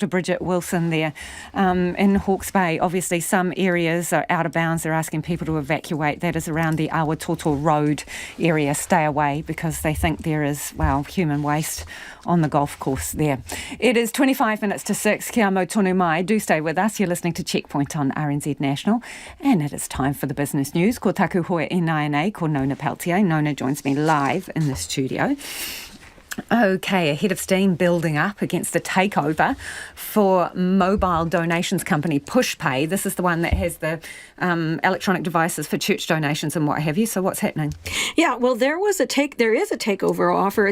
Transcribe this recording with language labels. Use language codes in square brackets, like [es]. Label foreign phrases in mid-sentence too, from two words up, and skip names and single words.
[en] Bridget Wilson there in Hawke's Bay. Obviously, some areas are out of bounds. They're asking people to evacuate. That is around the Aotearoa Road area. Stay away because they think there is, human waste on the golf course there. It is 25 minutes to 6. [mi] Kia mau tonu mai. [en] Do stay with us. You're listening to Checkpoint on RNZ National. And it is time for the business news. [mi] Ko taku hoa e nai ko Nona Peltier. [en] Nona joins me live in the studio. Okay, a head of steam building up against the takeover for mobile donations company PushPay. This is the one that has the electronic devices for church donations and what have you. So what's happening? Yeah, well, there is a takeover offer.